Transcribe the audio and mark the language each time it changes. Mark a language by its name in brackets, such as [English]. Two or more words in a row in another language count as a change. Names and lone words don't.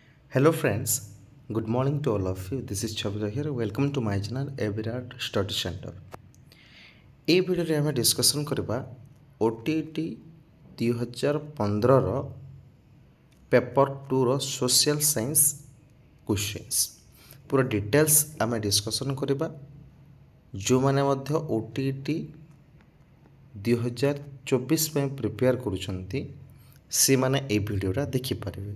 [English] Hello friends, good morning to all of you. This is Chabira here. Welcome to my channel Evirat Study Center. [Odia] এই ভিডিওରେ ଆମେ ଡିସ୍କସନ୍ କରିବା OTT 2015ର ପେପର୍ 2ର [English] social science questions [Odia] ପୁରା ଡିଟେଲ୍ସ ଆମେ ଡିସ୍କସନ୍ କରିବା। ଯେଉଁମାନେ ମଧ୍ୟ OTT 2024 ପାଇଁ ପ୍ରିପେୟାର କରୁଛନ୍ତି ସେମାନେ এই ଭିଡ଼ିଓଟା ଦେଖିପାରିବେ।